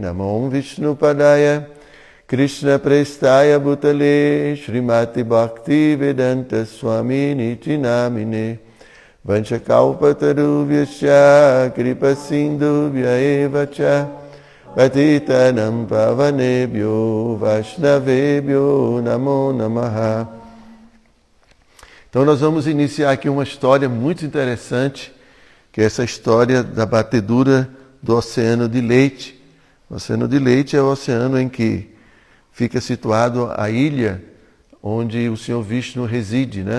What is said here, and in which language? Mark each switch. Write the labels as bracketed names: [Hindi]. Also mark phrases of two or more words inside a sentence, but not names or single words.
[Sanskrit] Namo Vishnu Padaya Krishna Prestaya Bhutale Srimati Bhakti Vedanta Swami Niti Namine. Vanchakalpatarubhyascha Kripa Sindhubhya Evacha Patitanam Pavanebhyo Vaishnavebhyo Namo Namaha. [Portuguese] Então nós vamos iniciar aqui uma história muito interessante, que é essa história da batedura do Oceano de Leite. O Oceano de Leite é o oceano em que fica situado a ilha onde o Senhor Vishnu reside, né?